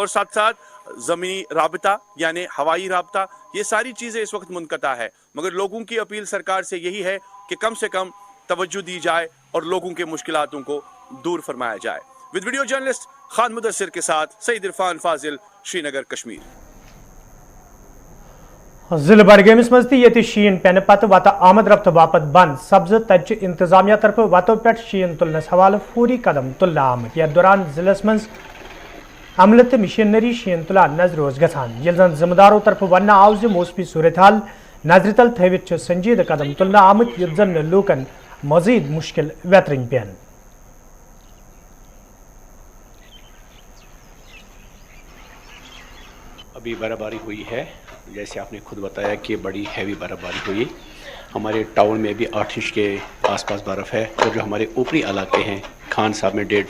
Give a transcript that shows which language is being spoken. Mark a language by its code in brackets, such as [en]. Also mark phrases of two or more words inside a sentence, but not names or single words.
[ur] اور ساتھ ساتھ زمینی رابطہ یعنی ہوائی رابطہ، یہ ساری چیزیں اس وقت منقطع ہے. مگر لوگوں کی اپیل سرکار سے یہی ہے کہ کم سے کم توجہ دی جائے اور لوگوں کے مشکلاتوں کو دور فرمایا جائے. [en] with video journalist [ur] خان مدثر کے ساتھ سعید عرفان فاضل, श्रीनगर कश्मीर। [ks] ضلع بڈگٲمِس منٛز تہِ ییٚتہِ شیٖن پٮ۪نہٕ پتہٕ وتہٕ آمد رفتہٕ باپتھ بنٛد سبزٕ تتہِ چھِ انتظامیہ طرفہٕ وتو پٮ۪ٹھ شیٖن تُلنس حوالہٕ فوری قدم تُلنہٕ آمٕتۍ یتھ دوران ضلعس منٛز عملہٕ تہٕ مشیٖنری شیٖن تُلان نظرِ اوس گژھان ییٚلہِ زن ذمہٕ دارو طرفہٕ وننہٕ آو زِ موسمی صوٗرتحال نظرِ تل تھٲوِتھ چھِ سنجیدٕ قدم تُلنہٕ آمٕتۍ یُتھ زن نہٕ لوٗکن مزید مشکل ویترٕنۍ پٮ۪ن [ur] ابھی برف باری ہوئی ہے جیسے آپ نے خود بتایا کہ بڑی ہیوی برف باری ہوئی ہمارے ٹاؤن میں بھی 8 انچ کے آس پاس برف ہے اور جو ہمارے اوپری علاقے ہیں خان صاحب میں 1.5